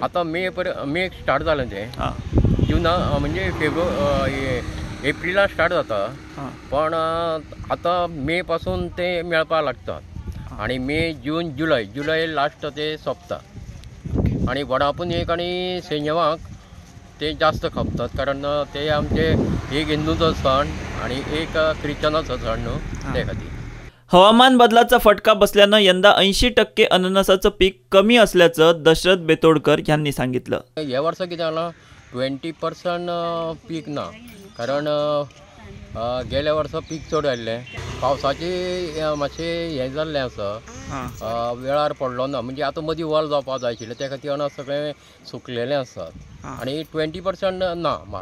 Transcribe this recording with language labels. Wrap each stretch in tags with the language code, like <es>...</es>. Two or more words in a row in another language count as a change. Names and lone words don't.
<kok>आतां मे स्टार्ट जालें तें, जुना म्हणजे एप्रिला स्टार्ट जाता, पण आतां मे पासून ते मेळपा लागतात आनी मे जून जुलय लास्ट ते सोंपता। आनी वडापुंजयेक आनी सेंजवाक ते जास्त खपतात, कारण ते आमचे एक हिंदूचो सण आनी एक क्रिश्चनाचो सण न्हू, ते खातीर।</kok> <mr>हवामान बदलाचा फटका बसल्यानं यंदा 80% अननसाचं पीक कमी असल्याचं दशरथ बेतोडकर यांनी सांगितलं।</mr> <kok>ह्या वर्सा कितें जालां, 20% पीक ना, कारण गेल्या वर्सा पीक चड आयिल्लें, पावसाचें मातशें हें जाल्लें आसा, वेळार पडलो ना, म्हणजे आतां मदीं वल जावपा जाय आशिल्लें, त्या खातीर अनस सगळें सुकलेलें आसात आनी 20% ना माल।</kok>